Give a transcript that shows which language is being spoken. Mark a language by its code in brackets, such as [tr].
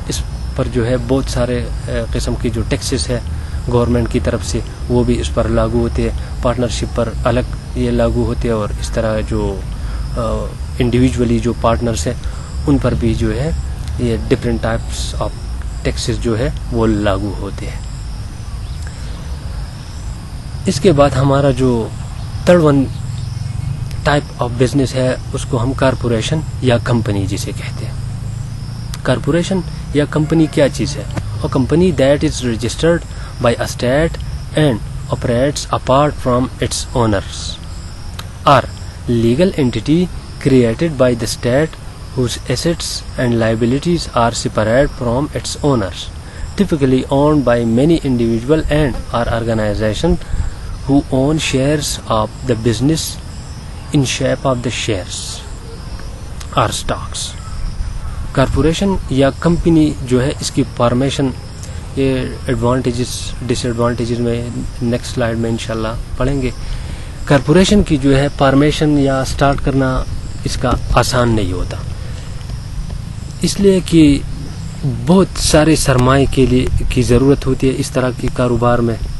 [ur] اس پر جو ہے بہت سارے قسم کی جو ٹیکسز ہے گورنمنٹ کی طرف سے وہ بھی اس پر لاگو ہوتے ہیں, پارٹنرشپ پر الگ یہ لاگو ہوتے ہیں, اور اس طرح جو انڈیویجولی جو پارٹنرز ہیں ان پر بھی جو ہے یہ ڈفرینٹ ٹائپس آف ٹیکسز جو ہے وہ لاگو ہوتے ہیں. اس کے بعد ہمارا جو 3rd one type of business ہے اس کو ہم کارپوریشن یا کمپنی جسے کہتے ہیں. کارپوریشن یا کمپنی کیا چیز ہے؟ [en] A company that is registered by a state and operates apart from its owners, or legal entity created by the state whose assets and liabilities are separate from its owners, typically owned by many individuals and or organizations who own shares of the business in shape of the shares or stocks. [ur] Corporation یا company جو ہے اس کی formation, یہ advantages ڈس advantages میں next slide میں انشاءاللہ پڑھیں گے. کارپوریشن کی جو ہے فارمیشن یا سٹارٹ کرنا اس کا آسان نہیں ہوتا, اس لیے کہ بہت سارے سرمائے کے لیے کی ضرورت ہوتی ہے اس طرح کے کاروبار میں.